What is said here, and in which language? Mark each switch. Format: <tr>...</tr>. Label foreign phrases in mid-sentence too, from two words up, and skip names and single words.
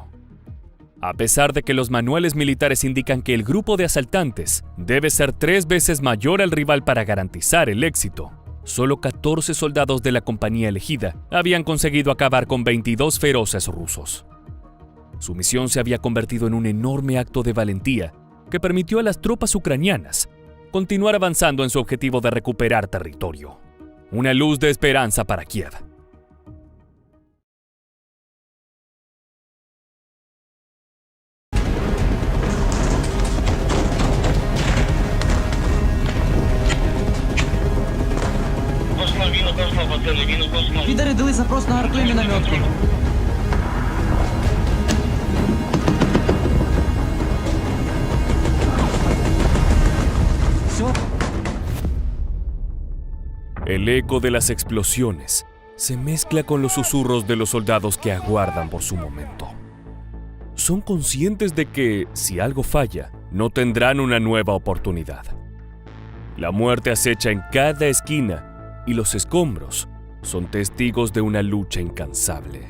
<es>A pesar de que los manuales militares indican que el grupo de asaltantes debe ser 3 veces mayor al rival para garantizar el éxito, solo 14 soldados de la compañía elegida habían conseguido acabar con 22 feroces rusos. Su misión se había convertido en un enorme acto de valentía que permitió a las tropas ucranianas continuar avanzando en su objetivo de recuperar territorio. Una luz de esperanza para Kiev.</es> <uk>Підари дали запрос на арту і мінометку. Все.</uk> <es>El eco de las explosiones se mezcla con los susurros de los soldados que aguardan por su momento. Son conscientes de que, si algo falla, no tendrán una nueva oportunidad. La muerte acecha en cada esquina y los escombros son testigos de una lucha incansable.</es>